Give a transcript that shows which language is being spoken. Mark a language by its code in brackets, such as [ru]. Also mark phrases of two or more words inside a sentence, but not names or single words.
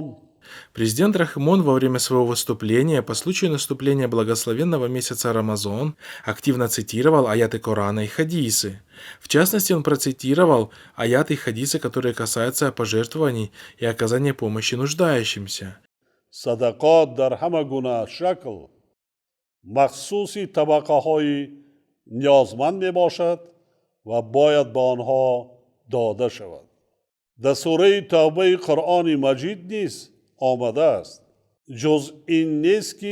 [ru] Президент Рахмон во время своего выступления по случаю наступления благословенного месяца Рамазан активно цитировал аяты Корана и хадисы. В частности, он процитировал аяты и хадисы, которые касаются пожертвований и оказания помощи нуждающимся. [tg] садақот дар ҳама гуна шакл махсуси табақаҳои ниёзманд мебошад ва бояд ба онҳо дода шавад. дар сураи тавбаи қуръони маҷид низ омадааст ҷуз ин нест ки